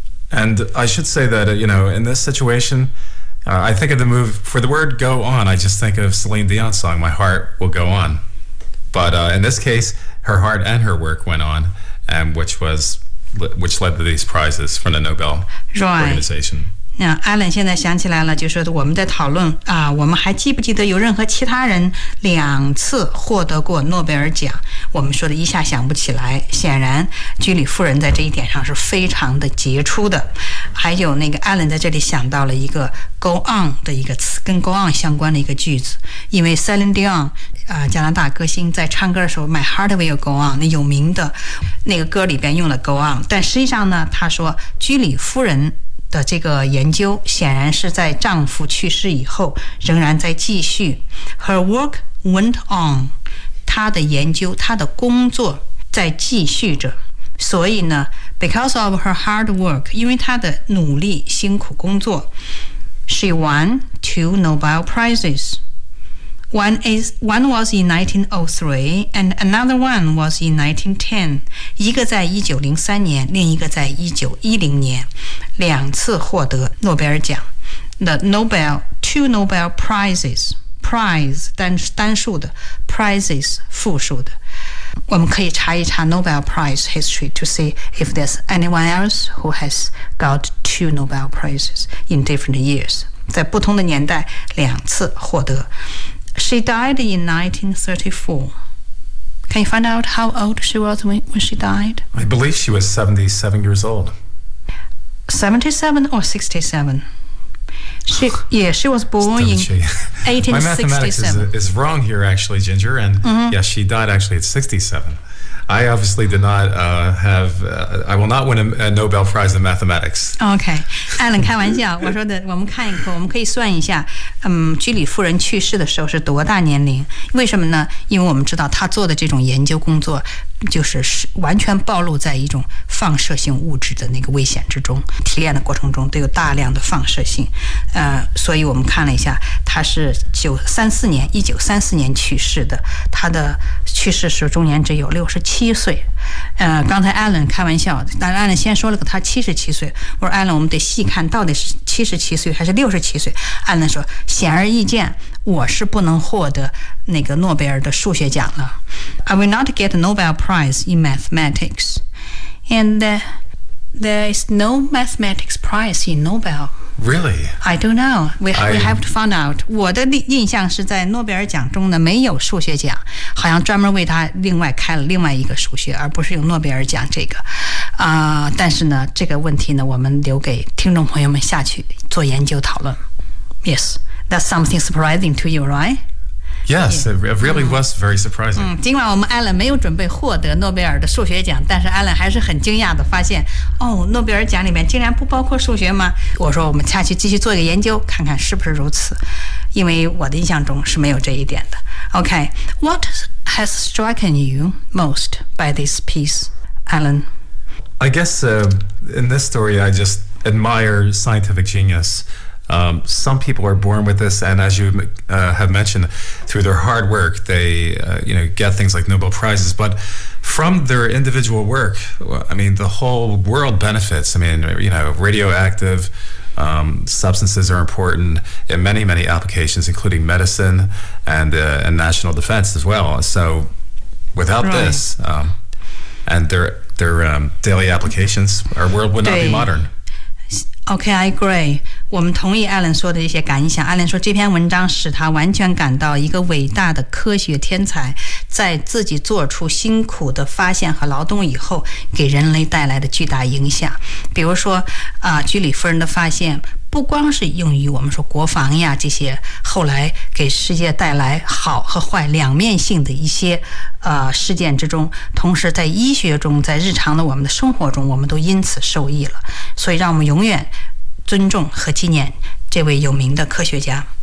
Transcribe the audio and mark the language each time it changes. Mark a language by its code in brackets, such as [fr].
[en] And I should say that, you know, in this situation... I think of the move, for the word go on, I just think of Celine Dion's song, My Heart Will Go On. But in this case, her heart and her work went on, and which led to these prizes from the Nobel organization. [zh] Alan 现在想起来了，就是我们在讨论啊，我们还记不记得有任何其他人两次获得过诺贝尔奖？我们说的一下想不起来，显然居里夫人在这一点上是非常的杰出的。还有那个 Alan 在这里想到了一个 go on 的一个词，跟 go on 相关的一个句子，因为 Celine Dion 加拿大歌星在唱歌的时候 My Heart Will Go On 那有名的那个歌里边用了 go on， 但实际上呢他说居里夫人的这个研究显然是在丈夫去世以后仍然在继续。 [en] Her work went on， [zh] 她的研究她的工作在继续着，所以呢 [en] Because of her hard work, [zh] 因为她的努力辛苦工作 [en] she won 2 Nobel Prizes. One was in 1903 and another one was in 1910. [zh] 一个在1903年，另一个在1910年，两次获得诺贝尔奖。 [en] The Nobel, 2 Nobel Prizes, prize, [zh] 单数的 [en] prizes, [zh] 复数的。我们可以查一查 [en] Nobel Prize history to see if there's anyone else who has got 2 Nobel Prizes in different years. [zh] 在不同的年代两次获得。 [en] She died in 1934. Can you find out how old she was when she died? I believe she was 77 years old. 77 or 67? She was born in 1867. My mathematics is wrong here, actually, Ginger. And、mm-hmm. yes, she died actually at 67. I obviously did not I will not win a Nobel Prize in mathematics. Okay. [zh] Alan, 开玩笑，我说的，我们看一看，我们可以算一下，居里夫人去世的时候是多大年龄？为什么呢？因为我们知道她做的这种研究工作，就是完全暴露在一种放射性物质的那个危险之中，提炼的过程中都有大量的放射性，所以我们看了一下，她是1934年去世的，她的去世时终年只有67岁。刚才 Alan 开玩笑，但 Alan 先说了个他77岁，我说 Alan 我们得细看到底是77岁还是67岁。 Alan 说显而易见我是不能获得那个诺贝尔的数学奖了。 [en] I will not get a Nobel Prize in Mathematics. And there is no mathematics prize in Nobel. Really? I don't know. We have to find out. [zh] 我的印象是在诺贝尔奖中呢没有数学奖，好像专门为他另外开了另外一个数学，而不是有诺贝尔奖这个。但是呢这个问题呢我们留给听众朋友们下去做研究讨论。 [en] Yes, that's something surprising to you, right? Yes, it really was very surprising. [zh] 尽管我们 Alan 没有准备获得诺贝尔的数学奖，但是 Alan 还是很惊讶地发现，哦，诺贝尔奖里面竟然不包括数学吗？我说我们下去继续做一个研究，看看是不是如此，因为我的印象中是没有这一点的。 [en] Okay, what has struck you most by this piece, Alan? I guess in this story, I just admire scientific genius. Some people are born with this, and as you have mentioned, through their hard work, they get things like Nobel Prizes. But from their individual work, I mean, the whole world benefits. I mean, radioactive substances are important in many, many applications, including medicine and national defense as well. So without this, and their daily applications, our world would not be modern. Okay, I agree. [zh] 我们同意 Alan 说的一些感想。 Alan 说这篇文章使他完全感到一个伟大的科学天才在自己做出辛苦的发现和劳动以后给人类带来的巨大影响。比如说居里夫人的发现不光是用于我们说国防呀这些后来给世界带来好和坏两面性的一些事件之中，同时在医学中，在日常的我们的生活中，我们都因此受益了。所以让我们永远尊重和纪念这位有名的科学家。